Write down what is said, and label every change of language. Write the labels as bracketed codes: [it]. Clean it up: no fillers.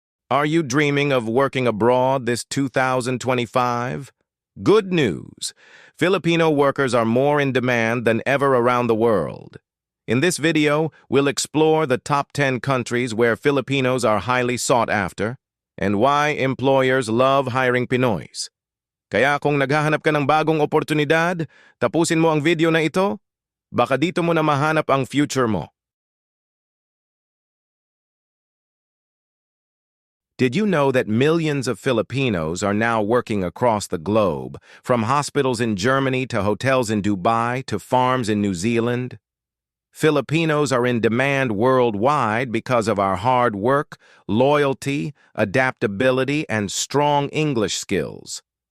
[en] Are you dreaming of working abroad this 2025? Good news! Filipino workers are more in demand than ever around the world. In this video, we'll explore the top 10 countries where Filipinos are highly sought after and why employers love hiring Pinoys. [tl] Kaya kung naghahanap ka ng bagong oportunidad, tapusin mo ang video na ito. Baka dito mo na mahanap ang future mo. [en] Did you know that millions of Filipinos are now working across the globe, from hospitals in Germany to hotels in Dubai to farms in New Zealand? Filipinos are in demand worldwide because of our hard work, loyalty, adaptability, and strong English skills.